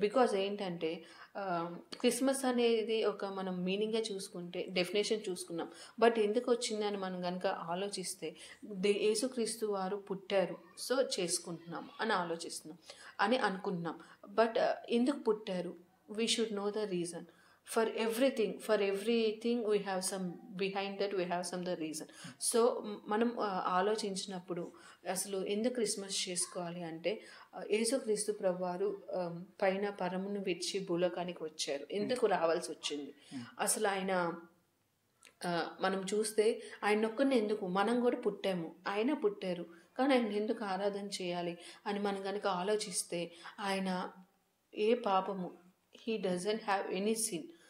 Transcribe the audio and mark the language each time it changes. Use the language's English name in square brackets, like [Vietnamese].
[Telugu] Because ఏంటంటే Christmas అనేది ఒక మనం మీనింగ్గా చూసుకుంటే డెఫినేషన్ చూసుకున్నాం. బట్ ఎందుకు వచ్చిందని మనం కనుక ఆలోచిస్తే యేసుక్రీస్తు వారు పుట్టారు, సో చేసుకుంటున్నాం అని ఆలోచిస్తున్నాం అని అనుకుంటున్నాం. [English] but [Telugu] ఎందుకు పుట్టారు? [English] We should know the reason. For everything we have some behind that, we have some the reason. [Telugu] So మనం ఆలోచించినప్పుడు అసలు ఎందుకు క్రిస్మస్ చేసుకోవాలి అంటే యేసుక్రీస్తు ప్రభువారు పైన పరమును విడిచి భూలోకానికి వచ్చారు. ఎందుకు రావాల్సి వచ్చింది? అసలు ఆయన మనం చూస్తే ఆయన ఒక్కరిని ఎందుకు, మనం కూడా పుట్టాము, ఆయన పుట్టారు, కానీ ఆయన ఎందుకు ఆరాధన చేయాలి అని మనం కనుక ఆలోచిస్తే ఆయన ఏ పాపము, [English] He doesn't have any sin.